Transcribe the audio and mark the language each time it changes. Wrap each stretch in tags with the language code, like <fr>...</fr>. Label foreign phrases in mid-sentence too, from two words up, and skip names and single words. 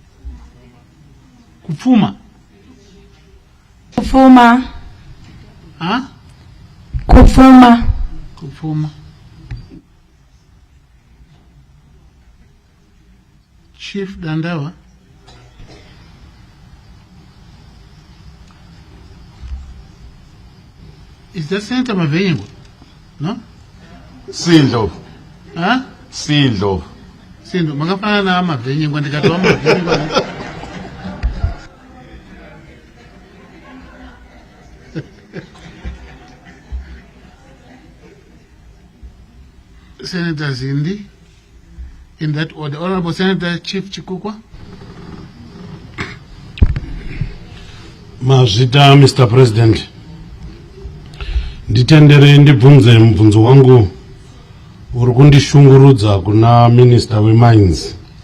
<en>Chief Dandawa. Is that Senator Mavenyengo? No?</en> <sn>Sindo. Sindo. Sindo. Magafana na Mavenyengo ndikatoa Mavenyengo.</sn> <en>Senator Zindi. In that order, Honorable Senator Chief Chikukwa. Mazita, Mr. President.</en> <sn>Nditendere ndibvunze mubvunzo wangu uri kundishungurudza kuna Minister weMines.</sn>